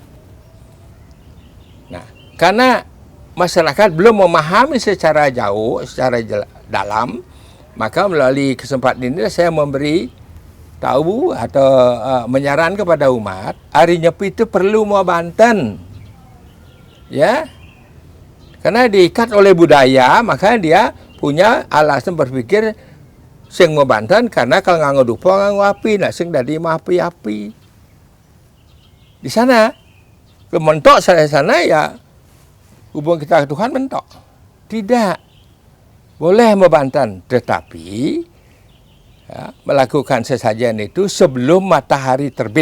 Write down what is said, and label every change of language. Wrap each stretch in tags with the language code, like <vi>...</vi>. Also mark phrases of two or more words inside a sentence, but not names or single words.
<id>Nah, karena masyarakat belum memahami secara jauh, secara dalam, maka melalui kesempatan ini saya memberi tahu atau menyarankan kepada umat, hari Nyepi itu perlu mau Banten. Ya. Karena diikat oleh budaya, maka dia punya alasan berpikir sing mau Banten karena kalau</id> <ban>nganggo dupo nganggo api, nah sing dadi api-api.</ban> <id>Di sana mentok sana ya hubung kita ke Tuhan mentok. Tidak. Boleh membantan, tetapi ya, melakukan sesajen itu sebelum matahari terbit.</id>